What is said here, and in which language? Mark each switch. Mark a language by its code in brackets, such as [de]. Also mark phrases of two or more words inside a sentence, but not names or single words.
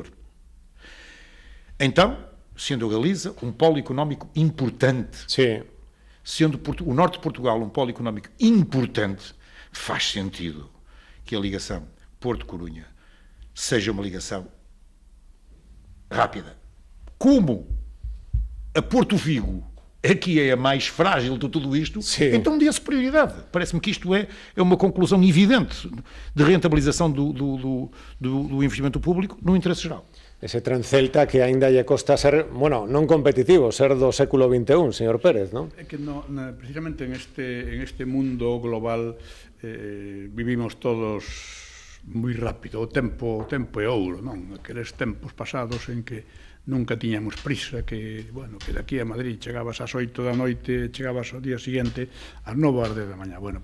[pt] Então, sendo a Galiza um polo económico importante, sendo o norte de Portugal um polo económico importante, faz sentido que a ligação Porto-Corunha seja uma ligação rápida. Como a Porto Vigo aqui é a mais frágil de tudo isto, então dê-se prioridade. Parece-me que isto é uma conclusão evidente de rentabilização do investimento público no interesse geral. [gl] Ese tren Celta que ainda lle costa ser, bueno, non competitivo, ser do século XXI, señor Pérez, non? É que precisamente en este mundo global vivimos todos moi rápido, o tempo é ouro, non? Aqueles tempos pasados en que nunca tiñamos prisa, que, bueno, que daqui a Madrid chegabas ás 8 da noite, chegabas ao día seguinte ás 9 da mañá.